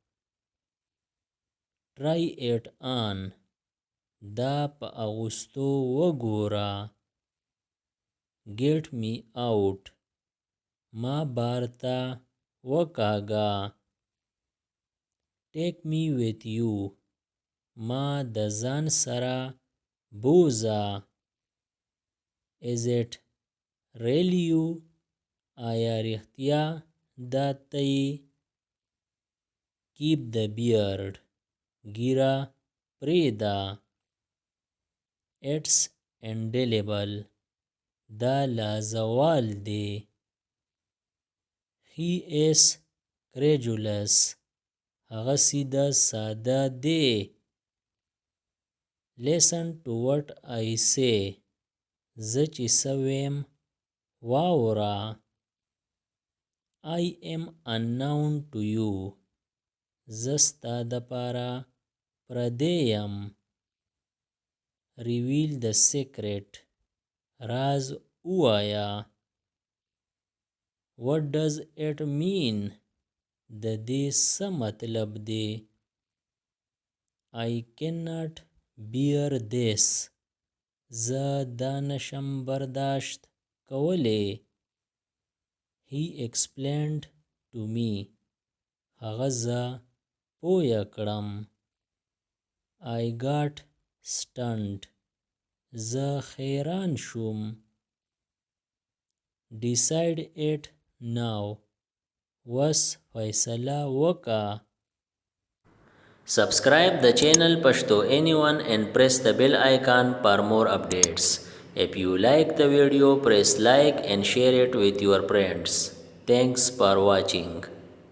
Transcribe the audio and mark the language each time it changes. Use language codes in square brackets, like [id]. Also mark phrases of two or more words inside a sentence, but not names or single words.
[en] Try it on. [ps] دا په اغوستو وګوره. [en] Get me out. [ps] ما بار ته وکاږه. [en] Take me with you. [ps] ما د ځان سره بوزه. [en] Is it really you? [ps] آیا رښتیا دا ته یې. [en] Keep the beard. [ps] ږیره پرېږده. [en] It's indelible. [ps] دا لازوال دی. [en] He is credulous. [ps] هغه سیده ساده دی. [en] Listen to what I say. [ps] زه چې څه ویم واوره. [en] I am unknown to you. [ps] زه ستا دپاره پردی یم. [en] Reveal the secret. [ps] راز ووایه. [en] What does it mean? [ps] د دې څه مطلب دی. [en] I cannot bear this. [ps] زه دا نشم برداشت کولی. [en] He explained to me. [ps] هغه زه پویه کړم. [en] I got stunned. [ps] زه حیران شوم. [en] Decide it now. [ps] وس فیصله وکړه. [en] Subscribe the channel Pashto Anyone and press the bell icon for more updates. If you like the video, press like and share it with your friends. Thanks for watching.